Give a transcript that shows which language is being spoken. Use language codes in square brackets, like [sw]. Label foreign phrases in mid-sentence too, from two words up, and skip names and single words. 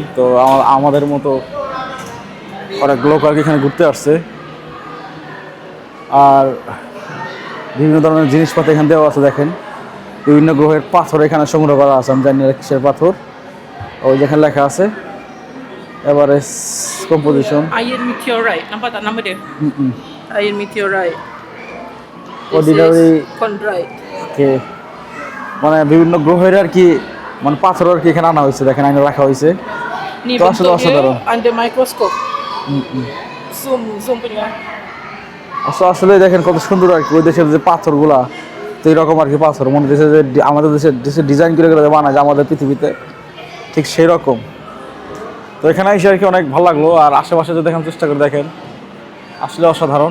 [bn] তো আমাদের মতো অনেক লোক আর কি এখানে ঘুরতে আসছে। আর বিভিন্ন ধরনের জিনিসপত্র এখানে দেওয়া আছে। দেখেন বিভিন্ন গ্রহের পাথর এখানে সংগ্রহ করা আছে। আমি জানি না কিসের পাথর, ওই যেখানে লেখা আছে [en] average composition. Iron meteorite. [ms] Nampak tak nama dia? [en] Iron meteorite. This অর্ডিনারি is chondrite. [bn] কে মানে বিভিন্ন গ্রহের আর কি মানে পাথর আর কি এখানে আনা হয়েছে, দেখেন আইনে রাখা হয়েছে। Ni তো আসলে bentuknya অসাধারণ। [en] under microscope. Zoom punya. [bn] আসলে দেখেন কত সুন্দর আর কি ওই দেশের যে পাথরগুলা, তো এইরকম আর কি পাথর মনে হচ্ছে যে আমাদের দেশের ডিজাইন করে করে বানায় যে আমাদের পৃথিবীতে ঠিক সেই রকম। তো এখানে এসে আর কি অনেক ভালো লাগলো। আর আশেপাশে যদি দেখার চেষ্টা করে দেখেন আসলে অসাধারণ।